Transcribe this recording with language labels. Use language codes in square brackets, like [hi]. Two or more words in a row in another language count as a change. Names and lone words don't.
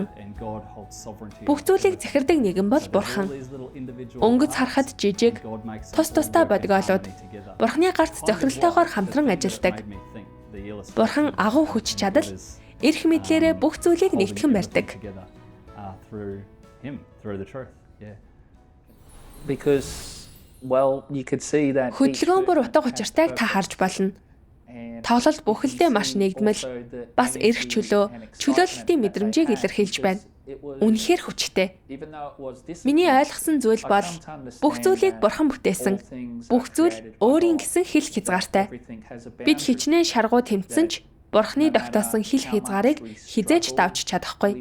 [mn] Бүх зүйлийг захирдаг нэгэн бол Бурхан. Өнгөц харахад жижиг, тус тустай бодгоолууд Бурханы гарт зохиролтойгоор хамтран ажилладаг. Бурхан агуу хүч чадал, эрх мэдлээрээ бүх зүйлийг нэгтгэн барьдаг. [en] Because well you could see that [mn] хөдөлгөөн бүр утга учиртайг та харж болно. Тоглолт бүхэлдээ маш нэгдмэл, бас эрх чөлөө, чөлөөлөлтийн мэдрэмжийг илэрхийлж байна. Үнэхээр хүчтэй. Миний ойлгосон зүйл бол бүх зүйлийг Бурхан бүтээсэн. Бүх зүйл өөрийн гэсэн хил хязгаартай. Бид хичнээн шаргуу тэмцсэн ч Бурханы тогтоосон хил хязгаарыг хизээж давж чадахгүй.